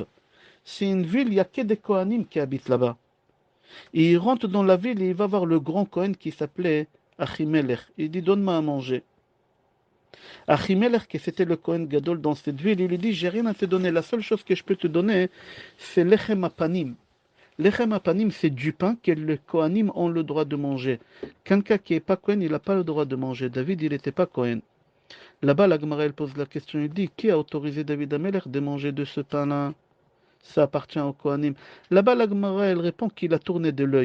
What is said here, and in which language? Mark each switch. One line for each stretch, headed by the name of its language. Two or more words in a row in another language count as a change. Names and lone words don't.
French: C'est une ville, il n'y a que des Kohanim qui habitent là-bas. Et il rentre dans la ville et il va voir le grand Kohen qui s'appelait Achimelech. Il dit, donne-moi à manger. Achimelech, qui c'était le
Hebrew: כהן גדול
French: dans cette ville, il lui dit, j'ai rien à te donner. La seule chose que je peux te donner, c'est
Hebrew: לחם הפנים. לחם הפנים,
French: c'est du pain que les Kohanim ont le droit de manger. Quelqu'un qui n'est pas Kohen, il n'a pas le droit de manger. David, il n'était pas Kohen. Là-bas, la Gemara, elle pose la question, il dit, qui a autorisé David Amelech de manger de ce pain-là? Ça appartient au Kohanim. Là-bas, la Gemara, elle répond qu'il a tourné de l'œil.